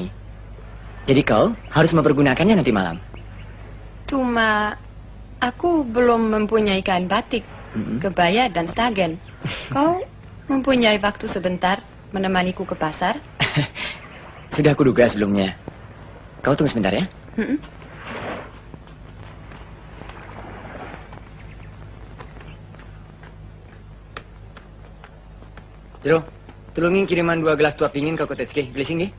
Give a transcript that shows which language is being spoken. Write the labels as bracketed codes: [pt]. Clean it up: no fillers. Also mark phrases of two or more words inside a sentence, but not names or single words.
[id] Jadi kau harus mempergunakannya nanti malam. Cuma aku belum mempunyai kain batik, kebaya dan stagen. Kau mempunyai waktu sebentar menemaniku ke pasar? Sudah kuduga sebelumnya. Kau tunggu sebentar ya. Jero, tulungin kiriman 2 gelas tuak dingin ke Kotetsuke. Blessing nggih?